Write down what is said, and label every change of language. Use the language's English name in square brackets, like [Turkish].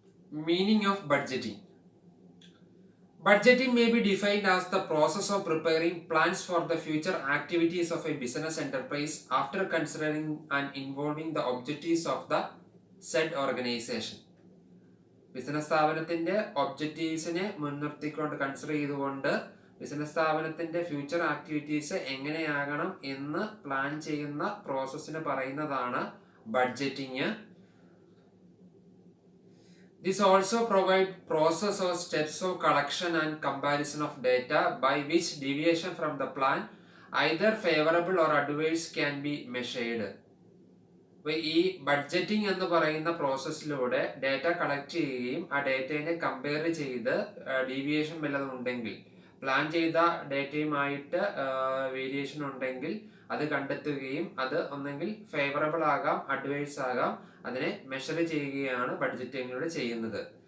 [English] Meaning of budgeting. Budgeting may be defined as the process of preparing plans for the future activities of a business enterprise after considering and involving the objectives of the said organization. [Malayalam] Business സ്ഥാപനത്തിന്റെ ഒബ്ജക്റ്റീവ്സിനെ മുൻനിർത്തിക്കൊണ്ട് consider ചെയ്തുകൊണ്ട് business സ്ഥാപനത്തിന്റെ future activities എങ്ങനെയാകണം എന്ന് plan ചെയ്യുന്ന പ്രോസസ്സിന് പറയുന്നതാണ് budgeting. [English] This also provides process or steps of collection and comparison of data by which deviation from the plan, either favorable or adverse, can be measured. [Malayalam] അപ്പോൾ ഈ budgeting എന്ന് പറയുന്ന പ്രോസസ്സിലൂടെ data collect ചെയ്യുകയും ആ ഡേറ്റയെ കമ്പയർ ചെയ്ത് ഡീവിയേഷൻ വല്ലതും ഉണ്ടെങ്കിൽ, പ്ലാൻ ചെയ്ത ഡേറ്റയുമായിട്ട് വേരിയേഷൻ ഉണ്ടെങ്കിൽ അത് കണ്ടെത്തുകയും അത് ഒന്നെങ്കിൽ ഫേവറബിൾ ആകാം, അഡ്വൈസ് ആകാം, അതിനെ മെഷർ ചെയ്യുകയാണ് ബഡ്ജറ്റിങ്ങിലൂടെ ചെയ്യുന്നത്.